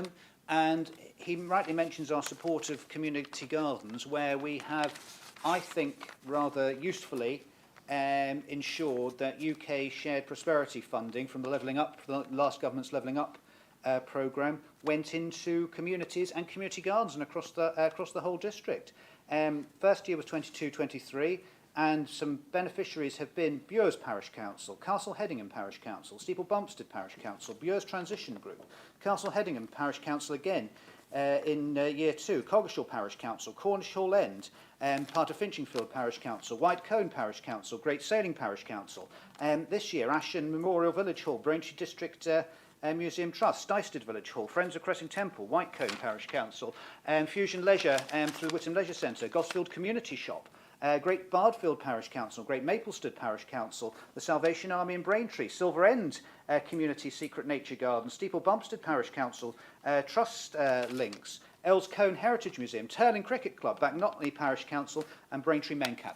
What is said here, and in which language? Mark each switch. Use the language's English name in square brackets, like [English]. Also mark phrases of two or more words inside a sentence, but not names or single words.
[English] And he rightly mentions our support of community gardens, where we have, I think, rather usefully ensured that UK shared prosperity funding from the Levelling Up, the last government's Levelling Up programme, went into communities and community gardens and across the whole district. First year was 22-23, and some beneficiaries have been Bures Parish Council, Castle Hedingham Parish Council, Steeple Bumpstead Parish Council, Bures Transition Group, Castle Hedingham Parish Council again in year 2, Coggeshall Parish Council, Cornish Hall End, part of Finchingfield Parish Council, White Cone Parish Council, Great Sailing Parish Council. This year, Ashton Memorial Village Hall, Braintree District Museum Trust, Stystead Village Hall, Friends of Cressing Temple, White Cone Parish Council, Fusion Leisure through the Witham Leisure Centre, Gosfield Community Shop, Great Bardfield Parish Council, Great Maplestead Parish Council, the Salvation Army in Braintree, Silver End Community Secret Nature Garden, Steeple Bumpstead Parish Council, Trust Links, Earls Cone Heritage Museum, Turling Cricket Club, Backnotley Parish Council and Braintree Mencap.